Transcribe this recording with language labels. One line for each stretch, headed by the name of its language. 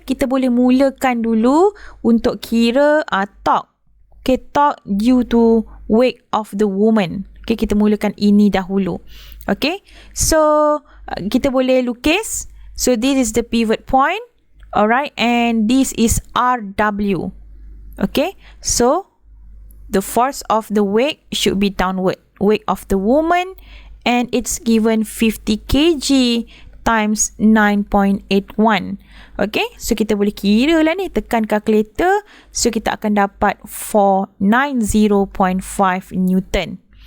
Malay: Kita boleh mulakan dulu untuk kira torque. Okay.
English: Torque due to weight of the woman. Okay.
Malay: Kita mulakan ini dahulu. Okay. So, kita boleh lukis
English: So this is the pivot point. Alright, and this is RW. Okay, so the force of the weight should be downward. Weight of the woman, and it's given 50 kg times 9.81.
Malay: Okay, so kita boleh kira lah ni, tekan calculator. So kita akan dapat 490.5 Newton.